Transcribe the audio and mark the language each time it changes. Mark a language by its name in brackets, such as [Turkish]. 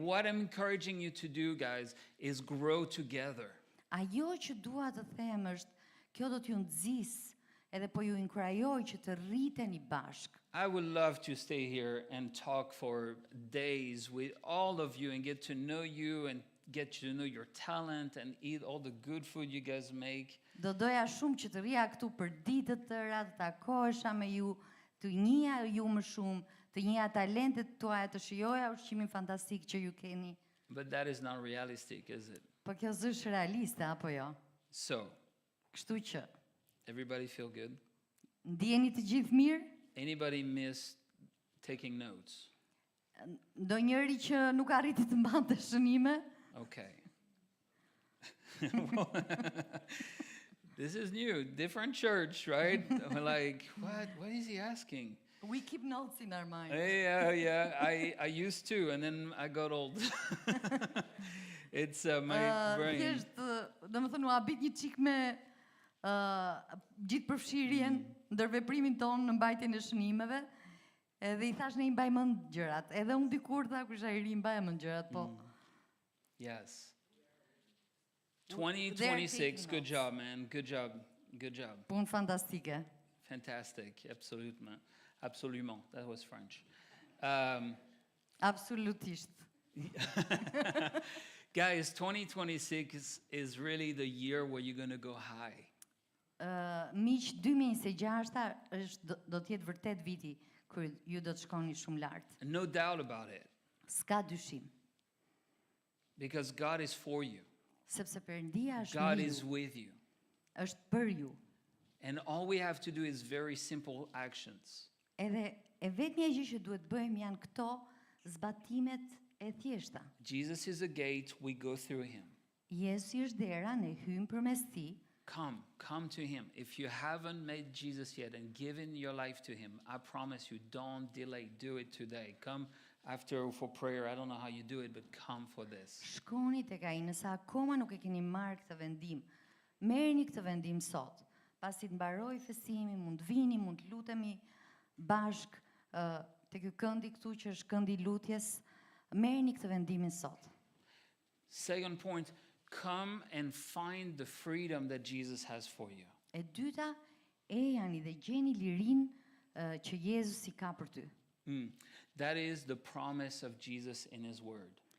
[English] What I'm encouraging you to do, guys, is grow together. [Albanian] Ajo që dua të them është, kjo do t'ju nxjis edhe po ju inkurajoj që të rriteni bashk. [English] I would love to stay here and talk for days with all of you and get to know you and get to know your talent and eat all the good food you guys make. [Albanian] Do doja shumë që të rija këtu për ditë të tëra, të takohesha me ju, të njihja ju më shumë, të njihja talentet tuaja, të shijoja ushqimin fantastik që ju keni. [English] But that is not realistic, is it? [Albanian] Po kjo s'është realiste apo jo? [English] So, [Albanian] Kështu që [English] everybody feel good? [Albanian] ndjeni të gjithë mirë? [English] Anybody miss taking notes? Ndonjëri që nuk arriti të mbante shënime? Okay. This is new, different church, right? We're like, what is he asking? We keep notes in our mind. Yeah, I used to, and then I got old. It's my brain. [Albanian] Thjesht, domethënë u habit një çik me gjithë përfshirjen ndër veprimin tonë në mbajtjen e shënimeve. Edhe I thash ne I mbaj mend gjërat. Edhe unë dikur tha kur isha I ri mbaj mend gjërat, po. [English] Yes. 2026, good job, man. Good job. Good job. [Albanian] Punë fantastike. [English] Fantastic. [French] Absolument. Absolument. [English] That was French. [Albanian] Absolutisht. [English] Guys, 2026 is really the year where you're going to go high. [Albanian] Miq 2026 është do të jetë vërtet viti kur ju do të shkoni shumë lart. [English] No doubt about it. [Albanian] S'ka dyshim. [English] Because God is for you. [Albanian] Sepse Perëndia është [English] God [Albanian] me [English] is [Albanian] ju, [English] with you. [Albanian] është për ju. [English] And all we have to do is very simple actions. [Albanian] Edhe e vetmja gjë që duhet bëjmë janë këto zbatimet e thjeshta. [English] Jesus is a gate, we go through him. [Albanian] Jezusi është dera, ne hyjmë përmes tij. [English] Come to him. If you haven't met Jesus yet and given your life to him, I promise you, don't delay. Do it today. Come after for prayer. I don't know how you do it, but come for this. [Albanian] Shkoni tek ai nëse akoma nuk e keni marrë këtë vendim. Merrni këtë vendim sot. Pasi të mbaroj festimi, mund të vini, mund të lutemi bashk te ky këndi këtu që është këndi I lutjes. Merrni këtë vendimin sot. [English] Second point, come and find the freedom that Jesus has for you. [Albanian] E dyta, ejani dhe gjeni lirinë që Jezusi ka për ty. [English] That is the promise of Jesus in his word.